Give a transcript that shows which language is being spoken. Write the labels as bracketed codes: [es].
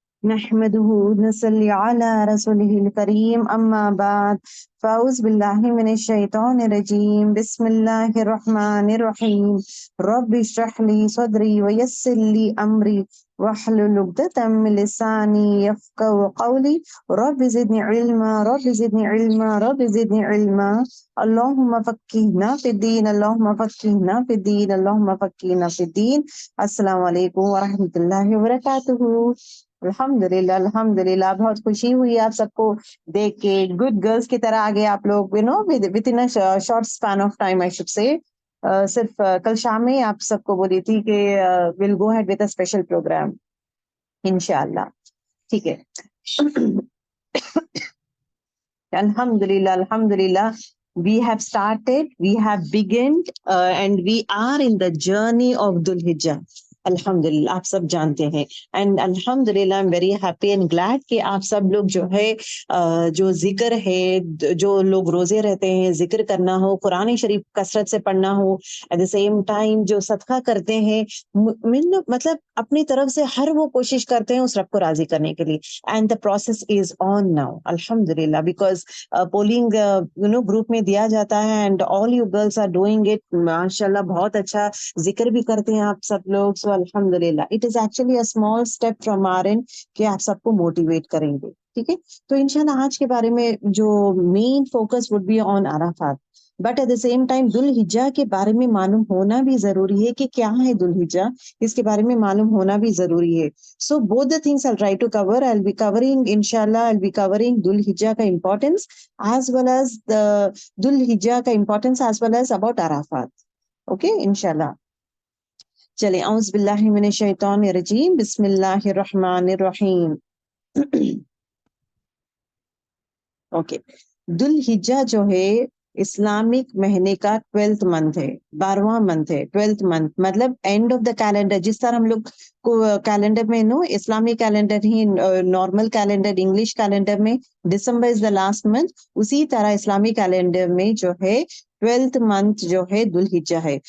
[ar] نحمده نصلي على رسوله الكريم أما بعد فأعوذ بالله من الشيطان الرجيم بسم الله الرحمن الرحيم رب اشرح لي صدري ويسر لي أمري واحلل عقدة من لساني يفقهوا قولي رب زدني علما رب زدني علما رب زدني علما اللهم فقهنا في الدين اللهم فقهنا في الدين اللهم فقهنا في الدين. [ur] السلام علیکم ورحمۃ اللہ وبرکاتہ. الحمدللہ بہت خوشی ہوئی آپ سب کو دیکھ کے. [en] Good girls کی طرح آگے آپ لوگ with in short span of time I should say. [ur] صرف کل شام میں آپ سب کو بولی تھی کہ [en] will go ahead with a special programme [ur] انشاءاللہ. ٹھیک ہے. [en] الحمدللہ we have started, we have begun and we are in the journey of Dhul Hijjah. [ur] الحمدللہ آپ سب جانتے ہیں اینڈ الحمدللہ [en] I'm very happy and glad [ur] کہ آپ سب لوگ جو ہے جو ذکر ہے، جو لوگ روزے رہتے ہیں، ذکر کرنا ہو، قرآن شریف کثرت سے پڑھنا ہو، [en] at the same time [ur] جو صدقہ کرتے ہیں، مطلب اپنی طرف سے ہر وہ کوشش کرتے ہیں اس رب کو راضی کرنے کے لیے. [en] and the process is on now الحمدللہ because polling [ur] گروپ میں دیا جاتا ہے [en] And all you girls are doing it ماشاءاللہ. [ur] بہت اچھا ذکر بھی کرتے ہیں آپ سب لوگ. سو الحمدللہ [en] it is actually a small step from our end [ur] کہ آپ سب کو موٹیویٹ کریں گے. ٹھیک ہے. تو انشاءاللہ آج کے بارے میں جو main focus [en] would be on Arafat, but at the same time [ur] ذوال حجہ کے بارے میں معلوم ہونا بھی ضروری ہے کہ کیا ہے ذوال حجہ، اس کے بارے میں معلوم ہونا بھی ضروری ہے. [en] So both the things I'll try to cover. I'll be covering, inshallah, I'll be covering Dhul Hijjah ka importance as well as the Dhul Hijjah ka importance as well as about Arafat. Okay, inshallah. [ar] چلے اعوذ باللہ من الشیطان الرجیم بسم اللہ الرحمن الرحیم. [ur] Okay. ذوال حجہ جو ہے اسلامک مہینے کا 12th منتھ ہے، 12واں منتھ ہے. 12th منتھ مطلب اینڈ آف دا کیلنڈر. جس طرح ہم لوگ کو کیلنڈر میں اسلامی کیلنڈر ہی نارمل کیلنڈر انگلش کیلنڈر میں دسمبر [en] is the last month, [ur] اسی طرح اسلامی کیلنڈر میں جو ہے 12th منتھ جو ہے ذوال حجہ ہے.